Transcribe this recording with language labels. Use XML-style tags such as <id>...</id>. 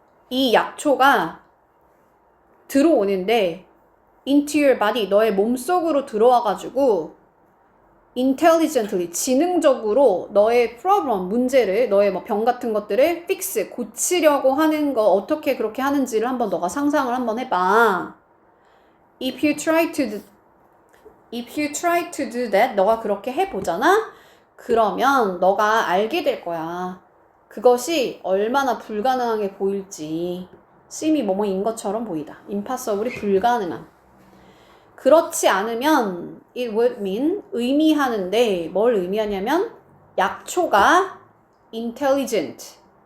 <ko>이 약초가 들어오는데</ko> <en>into your body,</en> <ko>너의 몸속으로 들어와가지고 intelligently, 지능적으로 너의 problem, 문제를, 너의 뭐 병 같은 것들을 fix, 고치려고 하는 거 어떻게 그렇게 하는지를 한번 너가 상상을 한번 해봐.</ko> <en>If you try to If you try to do that,</en> <ko>너가 그렇게 해보잖아? 그러면 너가 알게 될 거야. 그것이 얼마나 불가능하게 보일지. seem이 뭐뭐인 것처럼 보이다. impossible이 불가능한. 그렇지 않으면</ko> <en>it would mean</en> <ko>의미하는데 뭘 의미하냐면 약초가 intelligent.</ko>